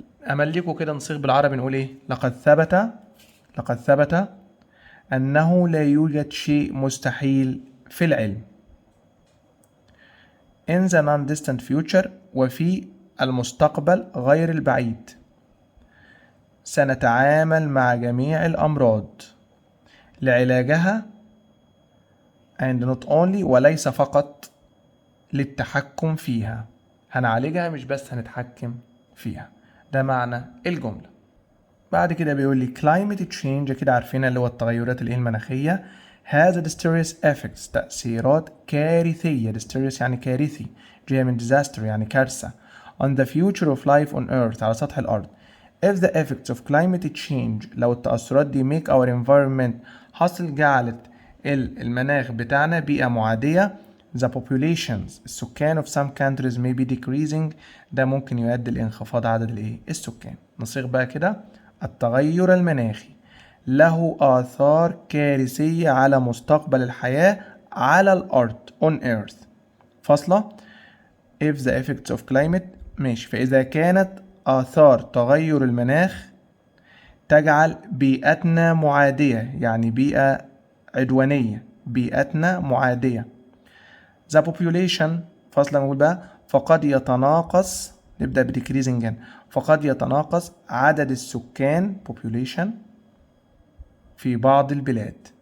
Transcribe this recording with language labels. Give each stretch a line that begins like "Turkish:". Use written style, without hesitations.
Arabic: امليكوا كده نصيغ بالعربي نقول ايه؟ لقد ثبت انه لا يوجد شيء مستحيل في العلم.
English: in the non-distant future
Arabic: وفي المستقبل غير البعيد سنتعامل مع جميع الأمراض لعلاجها
English: and not only
Arabic: وليس فقط للتحكم فيها. هنعالجها مش بس هنتحكم فيها. ده معنى الجملة. بعد كده بيقول لي
English: climate change
Arabic: كده عارفينها اللي هو التغيرات المناخية
English: has a disastrous effects
Arabic: تأثيرات كارثية. disastrous يعني كارثي جاية من disaster يعني كارثة
English: on the future of life on earth
Arabic: على سطح الأرض.
English: if the effects of climate change
Arabic: لو التأثرات دي
English: make our environment
Arabic: حصل جعلت المناخ بتاعنا بيئة معادية
English: the populations
Arabic: السكان
English: of some countries may be decreasing
Arabic: ده ممكن يؤدي لانخفاض عدد السكان. نصيغ بقى كده التغير المناخي له آثار كارثية على مستقبل الحياة على الأرض
English: on earth
Arabic: فاصلة
English: if the effects of climate
Arabic: ماشي. فإذا كانت آثار تغير المناخ تجعل بيئتنا معادية يعني بيئة عدوانية بيئتنا معادية
English: the population
Arabic: فاصلة نقول بقى فقد يتناقص نبدأ بديكريزنج هنا فقد يتناقص عدد السكان population في بعض البلاد.